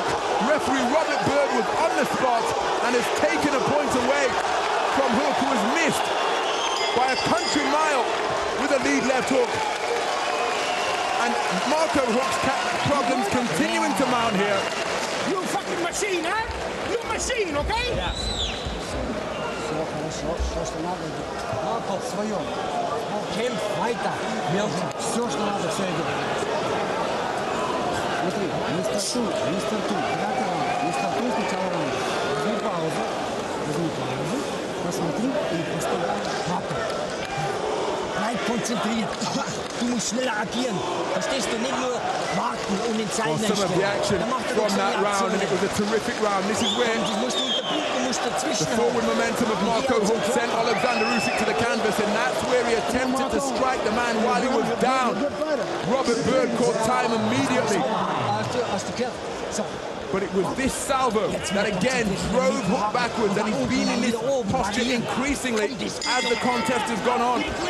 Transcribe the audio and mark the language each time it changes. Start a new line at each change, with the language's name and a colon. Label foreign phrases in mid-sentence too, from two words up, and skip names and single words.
English: Referee Robert Byrd was on the spot and has taken a point away from Huck, who was missed by a country mile with a lead left hook. And Marco Huck's problems continuing to mount here. You fucking machine, huh? You machine, okay? Yes.
Russian: Все хорошо, все, что надо. Марко, свое.
German: Kämpf weiter.
Russian: Все, что надо, все идет. Смотри, не стартуй, девятый раунд. Не стартуй сначала раунд. Возьми паузу, посмотри и просто Marco.
German: Bleib konzentriert. Du musst schneller agieren. Verstehst du? Nicht nur warten und in Zeit
English: some of the action from that round, and it was a terrific round. This is where the forward momentum of Marco Huck sent Oleksandr Usyk to the canvas, and that's where he attempted to strike the man while he was down. Robert Byrd caught time immediately. But it was this salvo that again drove Huck backwards, and he's been in this posture increasingly as the contest has gone on.